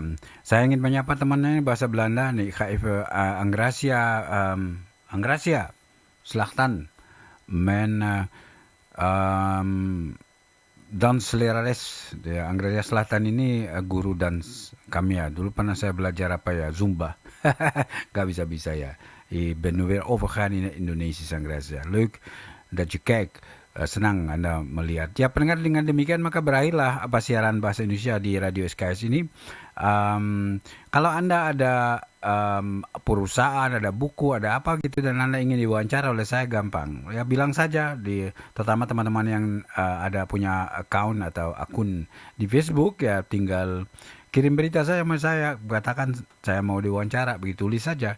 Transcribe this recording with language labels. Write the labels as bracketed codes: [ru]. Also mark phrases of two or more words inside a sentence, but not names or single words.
[id] Saya ingin menyapa temannya bahasa Belanda nih, Anggracia Selatan, [nl] dans lerares. [id] Anggracia Selatan ini guru dans kami ya. Dulu pernah saya belajar Zumba. Gak bisa ya. [nl] Ik ben nu weer overgegaan in Indonesisch Anggracia. Leuk dat je kijkt. [id] Senang Anda melihat. Ya pendengar, dengan demikian maka berakhirlah siaran bahasa Indonesia di Radio SKS ini. Kalau Anda ada perusahaan, ada buku, ada apa gitu dan Anda ingin diwawancara oleh saya, gampang. Ya bilang saja, terutama teman-teman yang ada punya account atau akun di Facebook, ya tinggal kirim berita saya sama saya, katakan saya mau diwawancara, begitu tulis saja.